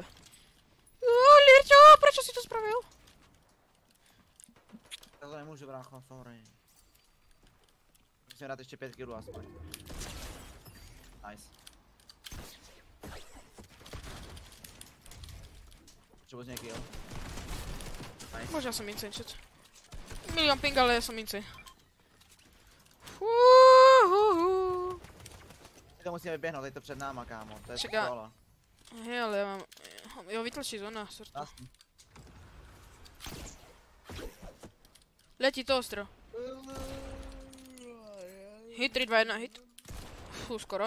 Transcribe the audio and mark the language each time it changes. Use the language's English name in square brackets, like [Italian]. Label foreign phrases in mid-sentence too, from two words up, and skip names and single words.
[Slovak] Lirťo, prečo si to spravil? [Czech] Já to nemůžu, brácho, sorry. Musím dát ještě 5 kg aspoň. Nice. Potřebuji z něj kill. Nice. [Slovak] Možná som insane, čet. Milión ping, ale ja som insane. [Czech] My to musíme vyběhnout, teď to před náma, kámo. To je Čeká. solo. [Slovak] Hej, ale ja mám... Jo, vytlačí zóna, sorto. [Czech] Jasný. Letí to ostro. Hit 3, 2, 1, hit. Fú, skoro.